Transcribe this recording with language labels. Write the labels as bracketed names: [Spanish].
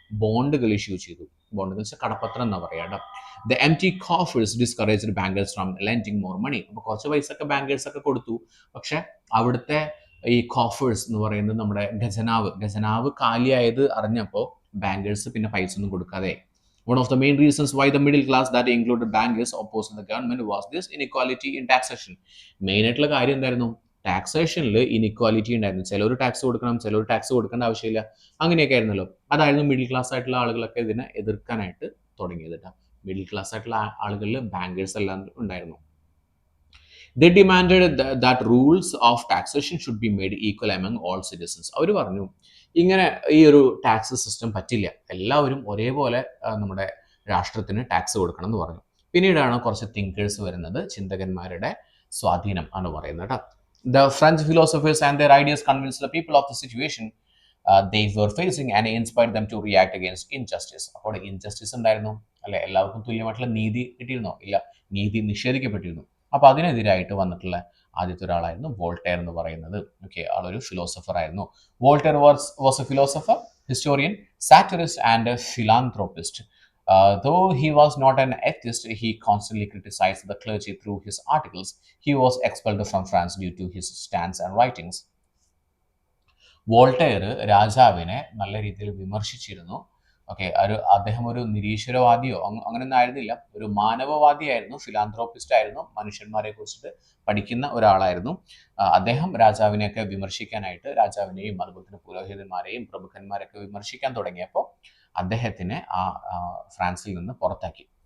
[Malayalam] ബോണ്ടുകൾ ഇഷ്യൂ ചെയ്തു. ബോണ്ടുകൾ വെച്ചാൽ കടപ്പത്രം എന്നാ പറയാം. [English] The empty coffers discouraged bankers from lending more money. [Malayalam] അപ്പോൾ കുറച്ച് പൈസ ഒക്കെ ബാങ്കേഴ്സ് ഒക്കെ കൊടുത്തു, പക്ഷെ അവിടുത്തെ ഈ കോഫേഴ്സ് എന്ന് പറയുന്നത് നമ്മുടെ ഖജനാവ് കാലിയായത് അറിഞ്ഞപ്പോൾ ബാങ്കേഴ്സ് പിന്നെ പൈസ ഒന്നും കൊടുക്കാതെ. [English] One of the main reasons why the middle class that included bankers opposed the government was this inequality in taxation. [Malayalam] Main ആയിട്ടുള്ള കാര്യം എന്തായിരുന്നു? ടാക്സേഷനിൽ ഇനിക്വാലിറ്റി ഉണ്ടായിരുന്നു. ചിലർ ടാക്സ് കൊടുക്കണം, ചിലർ ടാക്സ് കൊടുക്കേണ്ട ആവശ്യമില്ല, അങ്ങനെയൊക്കെ ആയിരുന്നല്ലോ. അതായിരുന്നു മിഡിൽ ക്ലാസ് ആയിട്ടുള്ള ആളുകളൊക്കെ ഇതിനെ എതിർക്കാനായിട്ട് തുടങ്ങിയത്. മിഡിൽ ക്ലാസ് ആയിട്ടുള്ള ആളുകളിൽ ബാങ്കേഴ്സ് എല്ലാം ഉണ്ടായിരുന്നു. [English] They demanded that rules of taxation should be made equal among all citizens. [Malayalam] അവർ പറഞ്ഞു ഇങ്ങനെ ഈ ഒരു ടാക്സ് സിസ്റ്റം പറ്റില്ല, എല്ലാവരും ഒരേപോലെ നമ്മുടെ രാഷ്ട്രത്തിന് ടാക്സ് കൊടുക്കണം എന്ന് പറഞ്ഞു. പിന്നീടാണ് കുറച്ച് തിങ്കേഴ്സ് വരുന്നത്, ചിന്തകന്മാരുടെ സ്വാധീനം ആണ് പറയുന്നത് കേട്ടോ. [English] The French philosophers and their ideas convinced the people of the situation they were facing and inspired them to react against injustice. [Malayalam] അപ്പോൾ ഇൻജസ്റ്റിസ് ഉണ്ടായിരുന്നു അല്ലെ, എല്ലാവർക്കും തുല്യമായിട്ടുള്ള നീതി കിട്ടിയിരുന്നോ? ഇല്ല, നീതി നിഷേധിക്കപ്പെട്ടിരുന്നു. അപ്പോൾ അതിനെതിരായിട്ട് വന്നിട്ടുള്ള ആദ്യത്തെ ഒരാളായിരുന്നു വോൾട്ടയർ എന്ന് പറയുന്നത്. ഓക്കെ, ആളൊരു ഫിലോസഫർ ആയിരുന്നു. [English] Voltaire was a philosopher, historian, satirist and philanthropist. Though he was not an atheist, he constantly criticized the clergy through his articles. He was expelled from France due to his stance and writings. [Malayalam] Voltaire രാജാവിനെ നല്ല രീതിയിൽ വിമർശിച്ചിരുന്നു. Okay, അദ്ദേഹം ഒരു നിരീശ്വരവാദിയോ അങ്ങനെയൊന്നും ആയിരുന്നില്ല, ഒരു മാനവവാദിയായിരുന്നു, philanthropist ആയിരുന്നു, മനുഷ്യന്മാരെ കുറിച്ചിട്ട് പഠിക്കുന്ന ഒരാളായിരുന്നു. അദ്ദേഹം രാജാവിനെയൊക്കെ വിമർശിക്കാനായിട്ട്, രാജാവിനെയും അതുപോലെ പുരോഹിതന്മാരെയും പ്രമുഖന്മാരെയൊക്കെ വിമർശിക്കാൻ തുടങ്ങിയപ്പോൾ അദ്ദേഹത്തിനെ ഫ്രാൻസിൽ നിന്ന് പുറത്താക്കി.